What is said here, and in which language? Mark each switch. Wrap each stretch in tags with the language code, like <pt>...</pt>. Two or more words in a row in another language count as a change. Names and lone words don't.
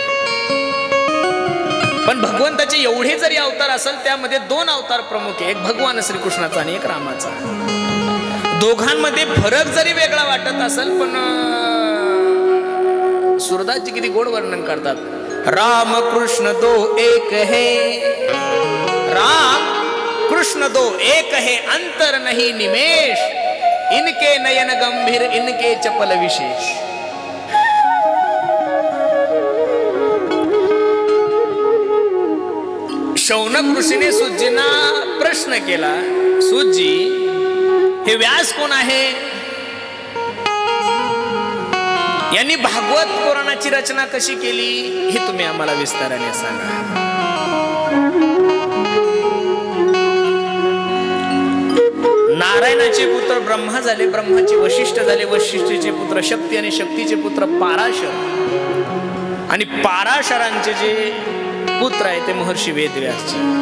<mr>पण भगवंताचे एवढे जरी अवतार असेल, त्यामध्ये 2 अवतार प्रमुख आहे, एक भगवान श्रीकृष्णाचा आणि एक रामाचा. दोघांमध्ये फरक जरी वेगळा वाटत असेल, पण सूरदासजी किती गोड वर्णन करतात.</mr> <hi>राम कृष्ण दो एक है, राम कृष्ण दो एक है, अंतर नहीं निमेष, इनके नयन गंभीर, इनके चपल विशेष.</hi> <mr>शौनक ऋषीने सूतजींना प्रश्न केला, सूतजी हे व्यास कोण आहे? यांनी भागवत पुराणाची रचना कशी केली हे तुम्ही आम्हाला विस्ताराने सांगा. नारायणाचे पुत्र ब्रह्मा झाले, ब्रह्माचे वशिष्ठ झाले, वशिष्ठचे पुत्र शक्ती आणि शक्तीचे पुत्र पाराशर, आणि पाराशरांचे जे पुत्र आहे ते महर्षी वेदव्यासजी.</mr>